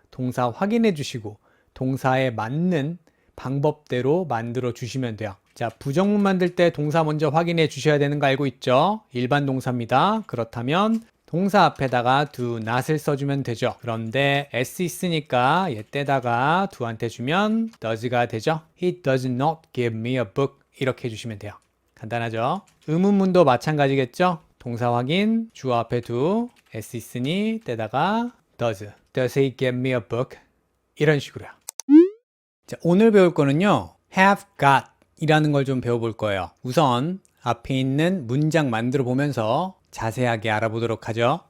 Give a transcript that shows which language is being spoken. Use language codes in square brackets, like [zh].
[ko] 동사 확인해 주시고 동사에 맞는 방법대로 만들어 주시면 돼요. 자, 부정문 만들 때 동사 먼저 확인해 주셔야 되는 거 알고 있죠? 일반 동사입니다. 그렇다면 동사 앞에다가 do not을 써주면 되죠. 그런데 s 있으니까 얘 떼다가 do한테 주면 does가 되죠. [en] He does not give me a book [ko] 이렇게 해주시면 돼요. 간단하죠? 의문문도 마찬가지겠죠? 동사 확인, 주어 앞에 do, s 있으니 떼다가 does. [en] Does he give me a book? [ko] 이런 식으로요. 자, 오늘 배울 거는요. have got 이라는 걸 좀 배워볼 거예요. 우선 앞에 있는 문장 만들어 보면서 자세하게 알아보도록 하죠.